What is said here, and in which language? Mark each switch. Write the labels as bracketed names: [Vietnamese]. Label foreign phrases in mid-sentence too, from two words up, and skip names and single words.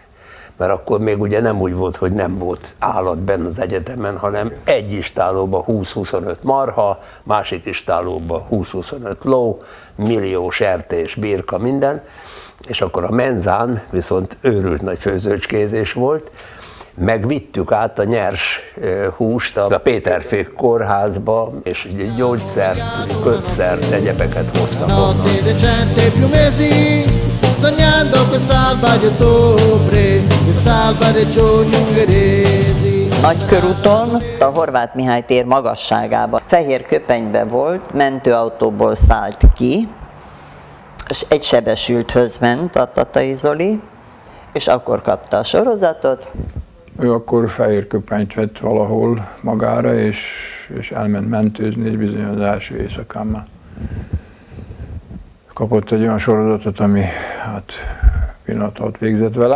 [Hungarian] Mert akkor még ugye nem úgy volt, hogy nem volt állat benne az egyetemen, hanem egy istálóban 20-25 marha, másik istálóban 20-25 ló, millió sertés, birka, minden, és akkor a menzán viszont őrült nagy főzőcskézés volt, megvittük át a nyers húst a Péterfé kórházba, és gyógyszert, kötszert, egyebeket hoztak onnan. [Italian] Sognando quest'alba di ottobre, quest'alba dei giorni ungheresi. [Hungarian] Nagykörúton, a Horváth Mihály tér magasságában, fehér köpenybe volt, mentőautóból szállt ki, és egy sebesülthöz ment a Tatai Zoli, és akkor kapta a sorozatot. Ő akkor fehér köpenyt vett valahol magára, és elment mentőzni, és bizony az első éjszakán már kapott egy olyan sorozatot, ami hát pillanat alatt végzett vele.